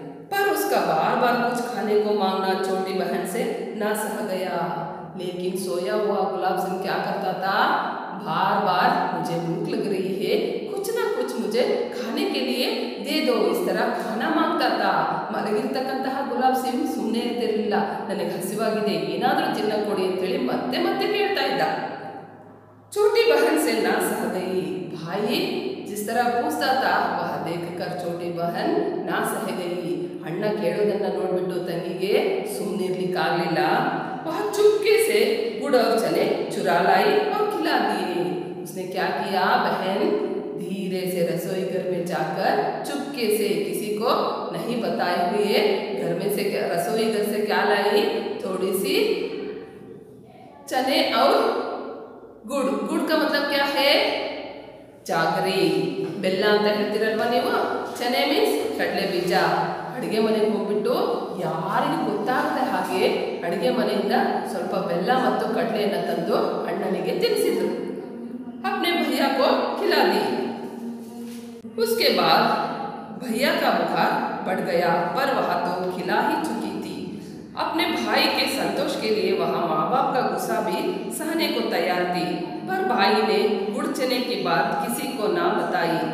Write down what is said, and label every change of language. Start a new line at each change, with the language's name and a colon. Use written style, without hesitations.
Hindi: पर उसका बार बार कुछ खाने को मांगना छोटी बहन से ना सह गया। लेकिन सोया हुआ गुलाब सिंह क्या करता था, बार बार मुझे भूख लग रही है, कुछ ना कुछ मुझे खाने के लिए दे दो, इस तरह खाना मांगता था.
Kannada: ಮಲಗಿರ್ತಕ್ಕಂತಹ ಗುಲಾಬ್ ಸಿಂಗ್ ಸುಮ್ಮನೆ ಇರ್ತಿರಲಿಲ್ಲ. ನನಗೆ ಹಸಿವಾಗಿದೆ, ಏನಾದರೂ ತಿನ್ನ ಕೊಡಿ ಅಂತೇಳಿ ಮತ್ತೆ ಮತ್ತೆ ಕೇಳ್ತಾ ಇದ್ದ.
Hindi: छोटी बहन से ना सह गई। भाई जिस तरह पूछता था वह देखकर छोटी बहन ना सह गई।
Kannada: अण्ಣ ಕೇಳೋದನ್ನ ನೋಡ್ಬಿಟ್ಟು ತಂಗಿಗೆ ಸುಮ್ಮನಿರ್ಲಿಕ್ಕಾಗಲಿಲ್ಲ.
Hindi: वह चुपके से गुड़ और चने चुरा लाई और खिला दिए। उसने क्या किया, बहन धीरे से रसोई घर में जाकर चुपके से किसी को नहीं बताए हुए घर में से रसोई घर से क्या लाई, थोड़ी सी चने और गुड़. गुड़ का मतलब क्या है, ಜಾಗರಿ.
Kannada: ಬೆಲ್ಲ ಅಂತ ಹೇಳ್ತೀರಲ್ವ ನೀವು. ಚನೆ ಮೀನ್ಸ್ ಕಡಲೆ ಬೀಜ. ಅಡುಗೆ ಮನೆಗೆ ಹೋಗ್ಬಿಟ್ಟು ಯಾರಿಗೂ ಗೊತ್ತಾಗದೆ ಹಾಗೆ ಅಡುಗೆ ಮನೆಯಿಂದ ಸ್ವಲ್ಪ ಬೆಲ್ಲ ಮತ್ತು ಕಡಲೆಯನ್ನು ತಂದು ಅಣ್ಣನಿಗೆ ತಿನ್ನಿಸಿದ್ರು.
Hindi: अपने भैया को खिला दी. उसके बाद भैया का बुखार बढ़ गया, पर वह तो खिला ही चुकी थी. अपने भाई के संतोष के लिए वहाँ माँ बाप का गुस्सा भी सहने को तैयार थी, पर भाई ने गुड़ चने की बात किसी को ना बताई.